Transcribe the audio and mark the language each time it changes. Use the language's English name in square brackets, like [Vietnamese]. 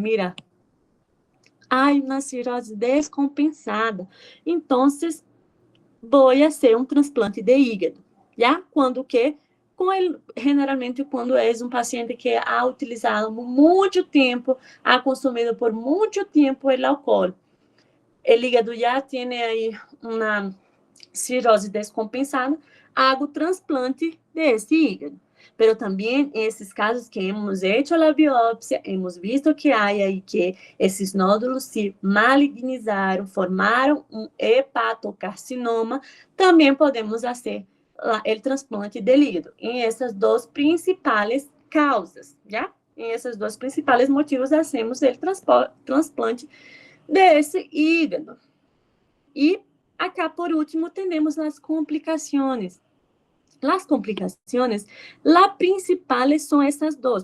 [Spanish] Mira, [Portuguese] há uma cirrose descompensada. Então, vou fazer um transplante de hígado. Já? Quando que? [Spanish] Generalmente, [Portuguese] quando é um paciente que [Spanish] ha utilizado [Portuguese] muito tempo, [Spanish] ha consumido [Portuguese] por muito tempo o álcool. [Spanish] el hígado ya tiene ahí una [Portuguese] cirrose [Spanish] descompensada, hago trasplante de ese hígado. Pero [Portuguese] também esses casos que [Spanish] hemos hecho [Portuguese] a biópsia, hemos visto que há aí que esses nódulos se malignizaram, formaram um hepatocarcinoma, também podemos fazer o transplante de hígado. Em essas duas principais causas, já? Em esses dois principais motivos, [Spanish] hacemos [Portuguese] o transplante desse hígado. E [Spanish] acá, [Portuguese] por último, temos as complicações. [Spanish] Las complicaciones, las principales son estas dos.